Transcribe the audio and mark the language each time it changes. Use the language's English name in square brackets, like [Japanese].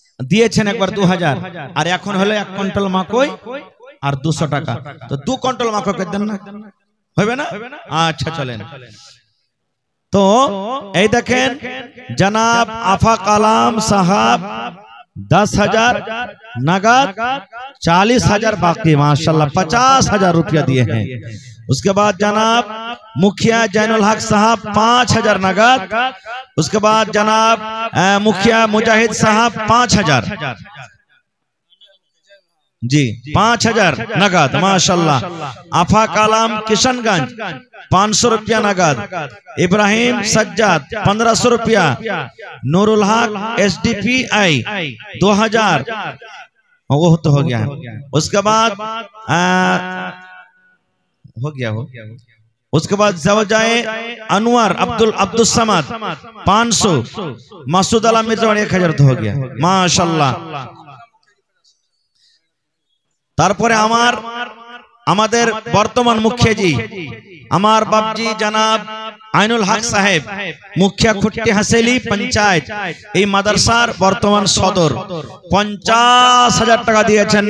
[Bangla] দিয়েছেন একবার 2000, আর এখন হলো 1 কুইন্টাল মাকই আর 200 টাকা। তো 2 কুইন্টাল মাকই করে দেন না, হবে না? আচ্ছা চলেন। তো এই দেখেন জনাব আফা কালাম সাহাব [Hindi] 10,000 नगद, 40,000 बाकी। माशाल्लाह 50,000 रुपया दिए हैं। उसके बाद जनाब मुखिया जैनुल हक साहब 5,000 नगद। उसके बाद जनाब मुखिया मुजाहिद साहब 5,000 जी, 5,000 नगद। माशाल्लाह। आफा कलाम किशनगंज 500 रुपया नगद। इब्राहिम सज्जाद 1500 रुपया। नूरुल हक SDPI 2000, वो तो हो गया है। उसके बाद हो गया हो। उसके बाद जवजाए अनवर अब्दुल समद 500। मासूद आलम मिर्जा 1000 तो हो गया। माशाल्लाह। [Bangla] তারপরে আমাদের বর্তমান মুখিয়াজি আমার বাপজি জনাব আইনুল হক সাহেব, মুখিয়া খুট্টি হাসেলি পঞ্চায়েত, এই মাদ্রাসার বর্তমান সদর, 50,000 টাকা দিয়েছেন।